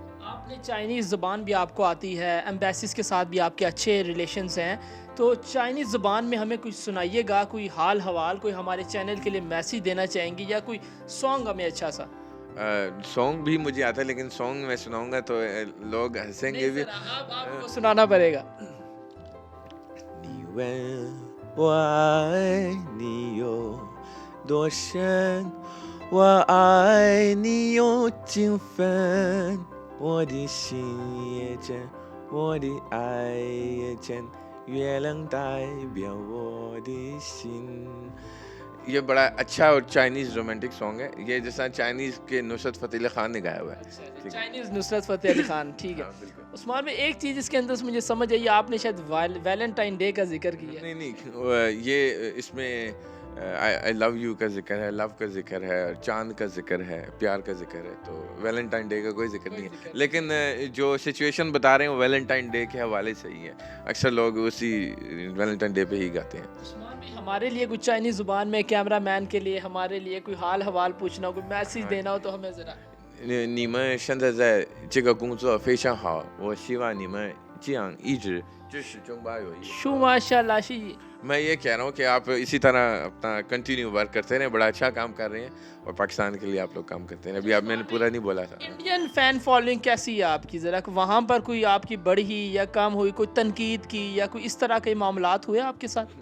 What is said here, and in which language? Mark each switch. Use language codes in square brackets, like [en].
[ur] آپ نے چائنیز زبان بھی آپ کو آتی ہے, ایمبیسیز کے ساتھ بھی آپ کے اچھے ریلیشنز ہیں, تو چائنیز زبان میں ہمیں کچھ سنائیے گا, کوئی حال حوال, کوئی ہمارے چینل کے لیے میسیج دینا چاہیں گی, یا کوئی سانگ ہمیں اچھا سا؟ سانگ بھی مجھے آتا ہے, لیکن سانگ میں سناؤں گا تو لوگ ہنسیں گے بھی. آپ کو سنانا پڑے گا. [zh] 你问我爱你有多深，我爱你有几分，我的心也真，我的爱也真，月亮代表我的心. [ur] یہ بڑا اچھا اور چائنیز رومانٹک سانگ ہے, یہ جیسا چائنیز کے نصرت فتح علی خان نے گایا ہوا ہے. چائنیز نصرت فتح علی خان, ٹھیک ہے. عثمان بھائی ایک چیز اس کے اندر سے مجھے سمجھ آئی, آپ نے شاید ویلنٹائن ڈے کا ذکر کیا. نہیں, یہ اس میں آئی لو یو کا ذکر ہے, لو کا ذکر ہے, چاند کا ذکر ہے, پیار کا ذکر ہے, تو ویلنٹائن ڈے کا کوئی ذکر نہیں ہے. لیکن جو سچویشن بتا رہے ہیں وہ ویلنٹائن ڈے کے حوالے سے ہی ہے, اکثر لوگ اسی ویلنٹائن ڈے پہ ہی گاتے ہیں. عثمان بھائی ہمارے لیے کچھ چائنیز زبان میں کیمرہ مین کے لیے ہمارے لیے کوئی حال حوال پوچھنا ہو, کوئی میسیج دینا ہو, تو ہمیں ذرا. [zh] 你们现在在这个工作非常好，我希望你们这样一直支持中巴友谊。 [ur] شو ماشاء اللہ شی. میں یہ کہہ رہا ہوں کہ آپ اسی طرح اپنا کنٹینیو ورک کرتے رہیں, بڑا اچھا کام کر رہے ہیں, اور پاکستان کے لیے آپ لوگ کام کرتے ہیں. ابھی آپ, میں نے پورا نہیں بولا تھا. انڈین فین فالوئنگ کیسی ہے آپ کی, ذرا وہاں پر کوئی آپ کی بڑھی یا کم ہوئی, کوئی تنقید کی یا کوئی اس طرح کے معاملات ہوئے آپ کے ساتھ؟